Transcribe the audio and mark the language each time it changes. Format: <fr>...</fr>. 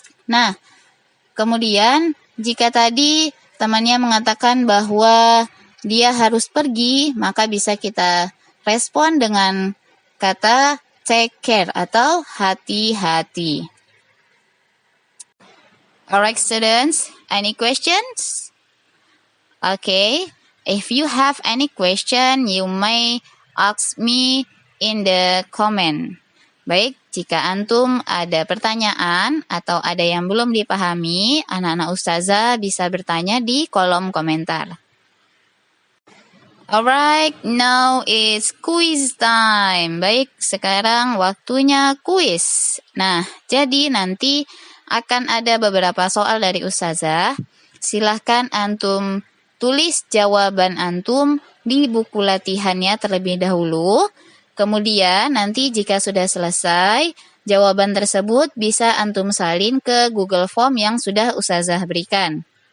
<id>Nah, kemudian jika tadi temannya mengatakan bahwa dia harus pergi, maka bisa kita respon dengan kata</id> <en>take care</en> <id>atau hati-hati.</id> <en>Alright students, any questions? Okay, If you have any question, you may ask me in the comment.</en> <id>Baik, jika antum ada pertanyaan atau ada yang belum dipahami, anak-anak ustazah bisa bertanya di kolom komentar.</id> <en>Alright, now it's quiz time.</en> <id>Baik, sekarang waktunya kuis. Nah, jadi nanti akan ada beberapa soal dari ustazah. Silahkan antum tulis jawaban antum di buku latihannya terlebih dahulu. Kemudian nanti jika sudah selesai, jawaban tersebut bisa antum salin ke Google Form yang sudah ustazah berikan.</id>